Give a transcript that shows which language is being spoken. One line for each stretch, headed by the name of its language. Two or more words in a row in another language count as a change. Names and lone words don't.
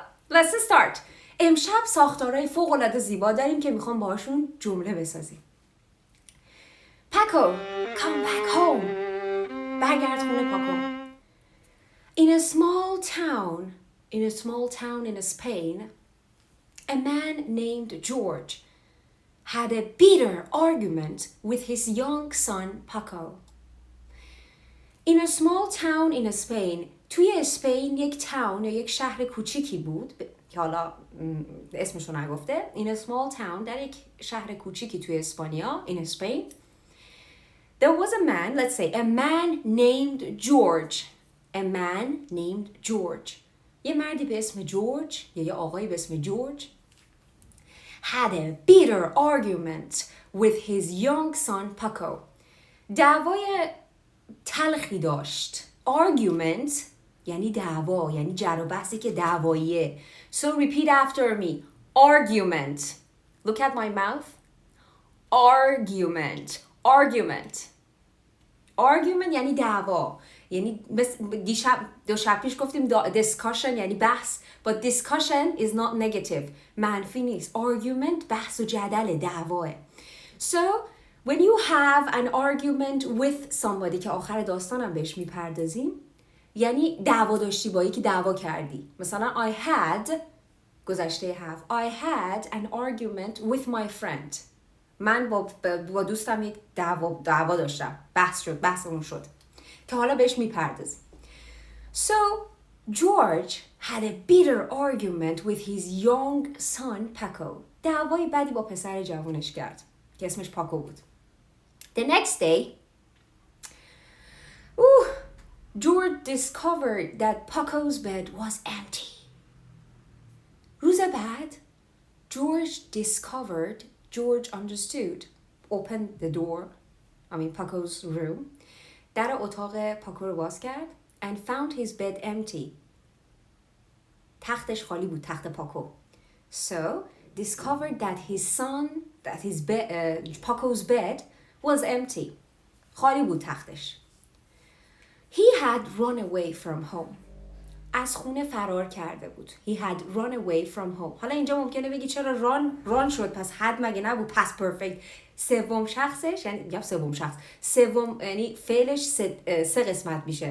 English: Let's start.
Persian: امشب ساختارهای فوق‌العاده زیبا داریم که میخوام باهاشون جمله بسازیم.
English: Paco, come back home.
Persian: برگرد خونه پاکو.
English: In a small town in Spain, a man named George had a bitter argument with his young son Paco. In a small town in Spain,
Persian: توی اسپین یک تاون یا یک شهر کوچیکی بود که حالا اسمشو نگفته.
English: In a small town،
Persian: در یک شهر کوچیکی توی اسپانیا،
English: in Spain, there was a man, let's say, a man named George. A man named George.
Persian: یه مردی به اسم جورج یا یه آقایی به اسم جورج
English: had a bitter argument with his young son Paco.
Persian: دعوای تلخی داشت. Argument یعنی دعوا، یعنی جر و بحثی که دعواییه.
English: So repeat after me. Argument. Look at my mouth. Argument. Argument
Persian: یعنی دعوا. یعنی دو شب پیش گفتیم discussion یعنی بحث.
English: But discussion is not negative.
Persian: منفی نیست. Argument بحث و جدل، دعواه.
English: So when you have an argument with somebody
Persian: که آخر داستانم بهش میپردازیم، یعنی دعوا داشتی با یکی، دعوا کردی.
English: مثلا I had گذشته have I had an argument with my friend.
Persian: من با دوستم یک دعوا داشتم. بحثمون شد که حالا بهش میپردازیم.
English: So George had a bitter argument with his young son Paco.
Persian: دعوای بدی با پسر جوانش کرد که اسمش پاکو بود.
English: The next day, George discovered that Paco's bed was empty.
Persian: روز بعد
English: George understood, opened the door, Paco's room,
Persian: در اتاق پاکو رو باز کرد
English: and found his bed empty.
Persian: تختش خالی بود، تخت پاکو.
English: So, discovered that Paco's bed was empty.
Persian: خالی بود تختش.
English: He had run away from home.
Persian: از خونه فرار کرده بود.
English: He had run away from home.
Persian: حالا اینجا ممکنه بگی چرا run شد، پس had مگه نبود، پس perfect. سوم شخصش یعنی فعلش سه قسمت میشه.